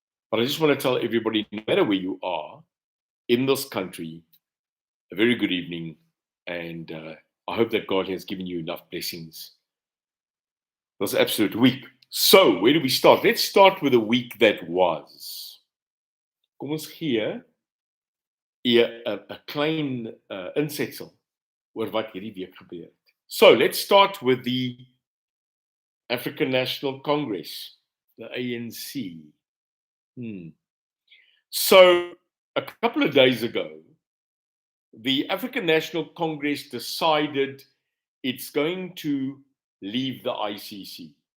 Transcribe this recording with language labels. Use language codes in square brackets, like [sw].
[en] But I just want to tell everybody, no matter where you are in this country, a very good evening, and I hope that God has given you enough blessings this absolute week. So, where do we start? Let's start with the week that was. [af] Kom ons gee 'n klein insetsel oor wat hierdie week gebeur het. [en] So, let's start with the African National Congress, the ANC. So, a couple of days ago, the African National Congress decided it's going to leave the ICC.